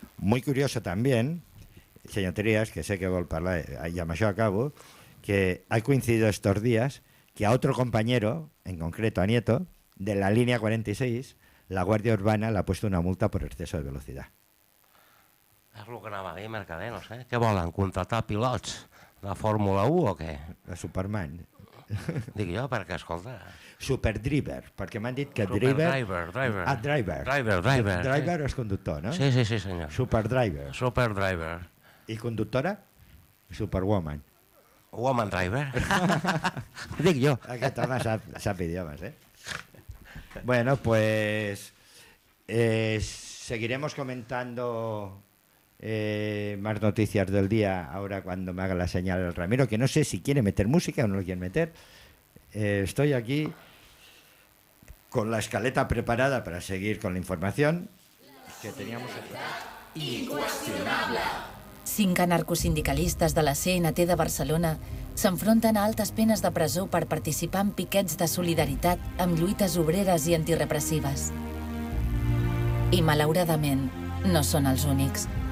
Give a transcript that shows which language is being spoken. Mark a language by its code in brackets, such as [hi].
[es] Muy curioso también, señorías, que sé que voy a hablar, ya me llevo a cabo, que ha coincidido estos días que a otro compañero, en concreto a Nieto, de la línea 46, la Guardia Urbana le ha puesto una multa por exceso de velocidad. [ca] És el que anava a dir, Mercadenos, eh? Què volen, contratar pilots de Fórmula 1 o què? A Superman. Dic jo, perquè, escolta... Superdriver, perquè m'han dit que driver... Driver. Ah, driver. Driver. Driver sí. És conductor, no? Sí, senyor. Superdriver. Superdriver. I conductora? Superwoman. Woman driver. Dic jo. Aquest home sap idiomes, eh? Bueno, pues... [es] seguiremos comentando... más noticias del día ahora cuando me haga la señal el Ramiro, que no sé si quiere meter música o no lo quiere meter. Estoy aquí con la escaleta preparada para seguir con la información que teníamos incuestionable. [ca] 5 anarcosindicalistes de la CNT de Barcelona s'enfronten a altes penes de presó per participar en piquets de solidaritat amb lluites obreres i antirepressives, i malauradament no són els únics.